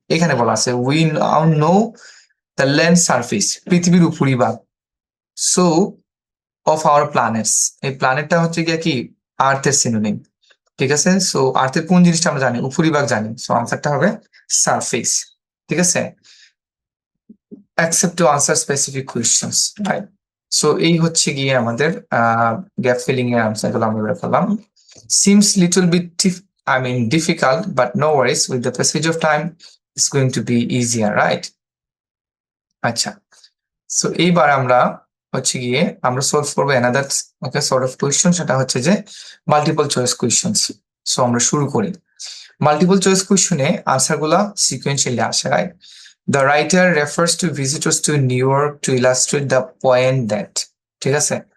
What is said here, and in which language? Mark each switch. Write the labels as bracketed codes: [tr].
[bn] এখানে বলা আছে [en] we now know the land surface, [bn] পৃথিবীর উপরিভাগ, সো অফ আওয়ার প্ল্যানেটস, এই প্ল্যানেটটা হচ্ছে গিয়ে কি আর্থের সিনোনিম, ঠিক আছে। সো আর্থের কোন জিনিসটা আমরা জানি, উপরিভাগ জানি, সো আনসারটা হবে সারফেস, ঠিক আছে। [en] accept to answer specific questions, [bn] right. So এই হচ্ছে গিয়ে আমাদের গ্যাপ ফিলিং এর আনসার গুলো আমরা বের করলাম। [en] Seems little bit difficult, but no worries, with the passage of time it's going to be easier, right? [bn] আচ্ছা, সো এইবার আমরা হচ্ছে গিয়ে আমরা সলভ করবো another okay sort of question, সেটা হচ্ছে যে মাল্টিপল চয়েস কোয়েশ্চেন্স। সো আমরা শুরু করি। মাল্টিপল চয়েস কোয়েশ্চনে আনসার গুলা সিকুয়েন্সিয়ালি আসে, right. [en] The writer refers to visitors to New York to illustrate the point that, ঠিক আছে।